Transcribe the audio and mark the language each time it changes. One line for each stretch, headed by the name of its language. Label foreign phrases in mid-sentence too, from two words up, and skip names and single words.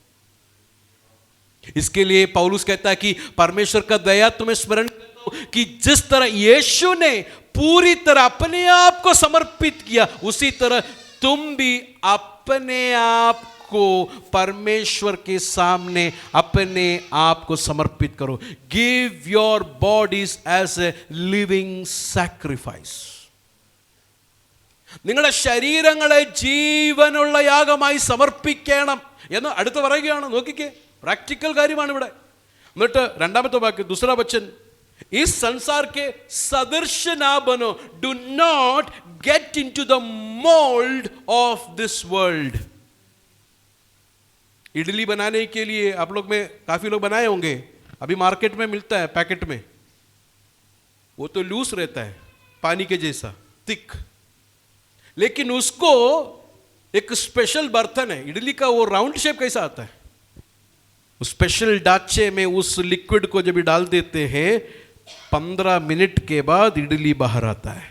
Hindi: इसके लिए पौलुस कहता है कि परमेश्वर का दया तुम्हें स्मरण करता हूं कि जिस तरह यीशु ने पूरी तरह अपने आप को समर्पित किया, उसी तरह तुम भी अपने आप को परमेश्वर के सामने अपने आप को समर्पित करो।
English: Give your bodies as a living sacrifice.
Malayalam: നിങ്ങളുടെ ശരീരങ്ങളെ ജീവനുള്ള യാഗമായി സമർപ്പിക്കണം എന്ന് അടുത്ത് പറയുകയാണ്. നോക്കിക്കേ, प्रैक्टिकल കാര്യമാണ് ഇവിടെ. എന്നിട്ട് രണ്ടാമത്തെ വാക്യം,
Hindi: दूसरा वचन, इस संसार के सदृश ना बनो,
English: Do not get into the mould of this world.
Hindi: इडली बनाने के लिए आप लोग में काफी लोग बनाए होंगे, अभी मार्केट में मिलता है पैकेट में, वो तो लूज रहता है पानी के जैसा थिक, लेकिन उसको एक स्पेशल बर्तन है इडली का, वो
English: round shape
Hindi: कैसा आता है, उस स्पेशल डाचे में उस लिक्विड को जब डाल देते हैं 15 मिनट के बाद इडली बाहर आता है।